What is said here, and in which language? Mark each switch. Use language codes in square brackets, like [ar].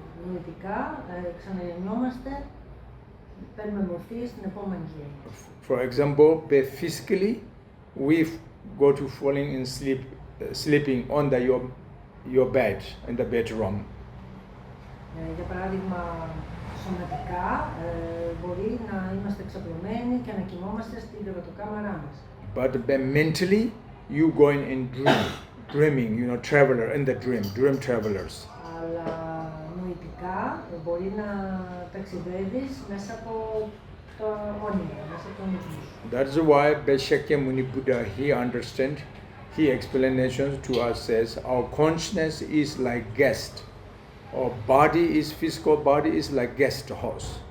[el] Νοητικά ξαναγεννόμαστε, παίρνουμε μορφή στην επόμενη ζωή. [en] For example, but physically, we go to falling in sleep, sleeping under your bed in the bedroom. [el] Για παράδειγμα, σωματικά μπορεί να είμαστε εξαπλωμένοι και να κοιμόμαστε στην κρεβατοκάμαρά μας. [en] But mentally, you going in dreaming, traveler in the dream travelers. [el] Αλλά νοητικά μπορεί να ταξιδεύεις μέσα από το όνειρο, μέσα από τον ύπνο. [en] That's why Shakyamuni Buddha, he explanations to us says, our consciousness is like guest. Our body is physical body is like guest house.